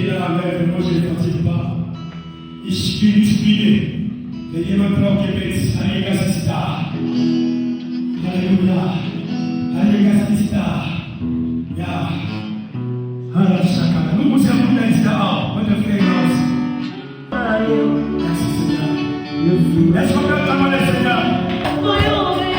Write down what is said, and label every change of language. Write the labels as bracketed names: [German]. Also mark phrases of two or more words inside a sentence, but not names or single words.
[French] mais vraiment je ne fatigue pas. [German] Ich bin inspiré. Wenn jemand braucht Gebet, Heiliger Geist ist da. Halleluja. Heiliger Geist ist da. Ja. Halleluja. [French] Nous vous avons dit là, votre frère raus. Merci Seigneur. Est-ce qu'on peut acclamer le Seigneur?